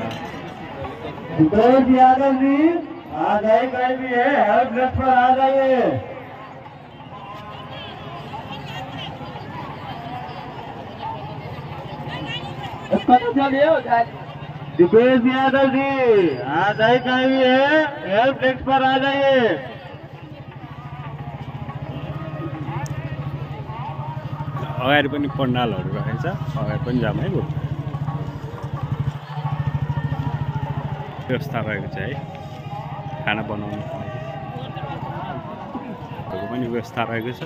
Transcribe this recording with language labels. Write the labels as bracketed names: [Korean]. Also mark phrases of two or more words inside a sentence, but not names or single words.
[Hindi] यादव जी आ जाए, कहीं भी है [English] help desk [Hindi] पर आ जाइए। दीपेश यादव जी आ जाए, कहीं भी है [English] help desk [Hindi] पर आ जाइए। [Nepali] अगाडि पनि पण्डालहरू रहेछ, अगाडि पनि जाम है। व्यवस्था रहेको छ है, खाना बनाउनुको पनि व्यवस्था रहेको छ।